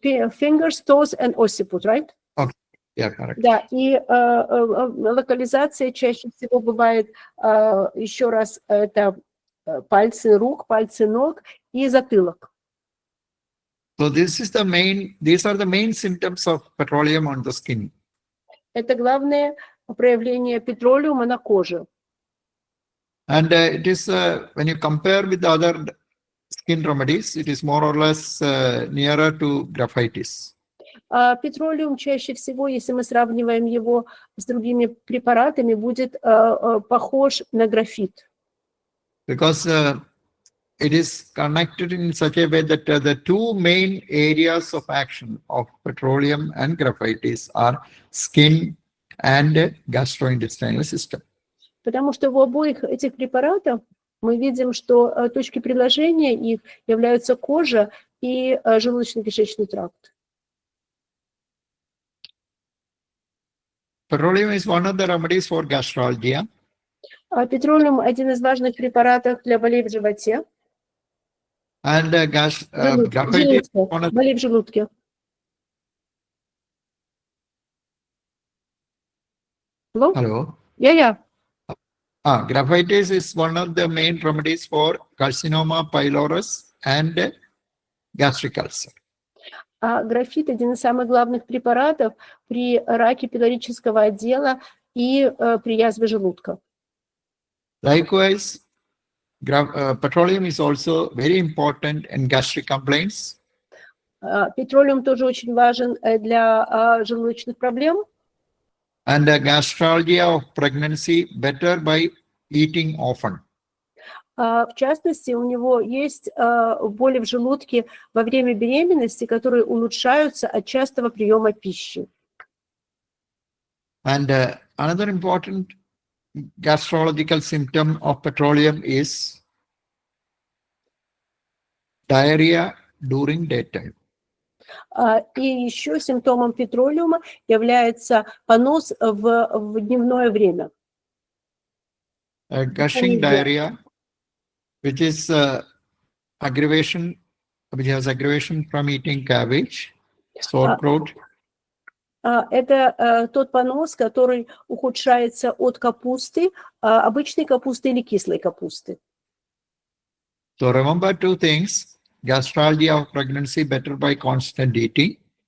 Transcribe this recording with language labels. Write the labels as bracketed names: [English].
[English] Fingers, toes and occiput, right? Okay. Yeah, correct. [Russian] Да, и локализация чаще всего бывает, еще раз, это пальцы рук, пальцы ног и затылок. [English] So these are the main symptoms of petroleum on the skin. [Russian] Это главное проявление петролиума на коже. [English] And it is, when you compare with the other skin remedies, it is more or less nearer to graphitis. [Russian] Петролиум чаще всего, если мы сравниваем его с другими препаратами, будет похож на графит. [English] Because it is connected in such a way that the two main areas of action of petroleum and graphitis are skin and gastrointestinal system. [Russian] Потому что в обоих этих препаратах мы видим, что точки приложения их являются кожа и желудочно-кишечный тракт. [English] Petroleum is one of the remedies for gastralgia. [Russian] Петролиум – один из важных препаратов для болей в животе. [English] And graphitis is one of [Russian] Боли в желудке. [English] Hello. [Russian] Я. [English] Graphitis is one of the main remedies for carcinoma pylorus and gastric ulcer. [Russian] Графит – один из самых главных препаратов при раке пилорического отдела и при язве желудка. [English] Likewise, petroleum is also very important in gastric complaints. [Russian] Петролиум тоже очень важен для желудочных проблем. [English] And gastralgia of pregnancy better by eating often. [Russian] В частности, у него есть боли в желудке во время беременности, которые улучшаются от частого приема пищи. [English] And another important gastrological symptom of petroleum is diarrhea during daytime. [Russian] И еще симптомом петролиума является понос в дневное время. [English] Gushing diarrhea, which is aggravation from eating cabbage, sauerkraut. [Russian] Это тот понос, который ухудшается от капусты, обычной капусты или кислой капусты. [English] So remember two things: gastralgia of pregnancy better by constant eating.